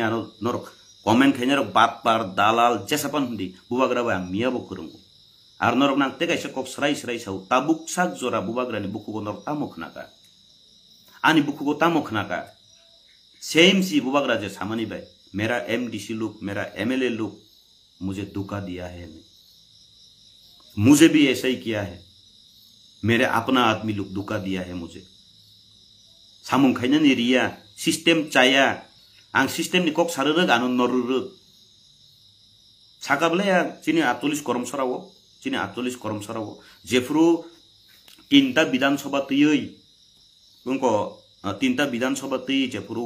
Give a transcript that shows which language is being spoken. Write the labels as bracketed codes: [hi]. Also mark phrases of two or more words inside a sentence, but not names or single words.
[trp] ano norok comment khainero batpar dalal jesapan di bubagra ba mia bo kurungu ar norok nang tegai se kok srai sau tabuk sak jora bubagrani bukugo norok tamok naka ani bukugo tamok naka same si bubagra je samani bai [hi] मेरा MDC लोग मेरा MLA लोग मुझे धोखा दिया है मुझे [trp] भी ऐसा ही किया है मेरे अपना आदमी लोग धोखा दिया है मुझे सामुं खाइनानि रिया सिस्टेम चाया आं सिस्टेम नि कक साररग आनो नररग साकाबले चिनि 48 करमसरावो जेफ्रु तीनटा विधानसभा तयै उनको तीनटा विधानसभा तै जेफ्रु